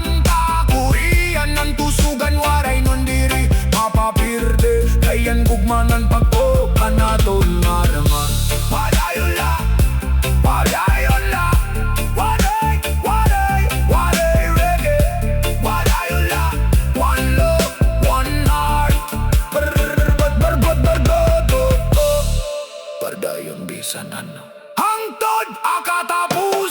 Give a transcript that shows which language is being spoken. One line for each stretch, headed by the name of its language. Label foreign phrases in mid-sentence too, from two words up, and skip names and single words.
Waray: Kakurian ng tusugan, Waraynon diri mapapirde, kayan gugmanan pagpokan naton nga naman. Padayon la, padayon la, waray, waray, waray reggae. Padayon la,
English: one love, one heart.
Waray: Padayon bisan ano hangtod akatapusan.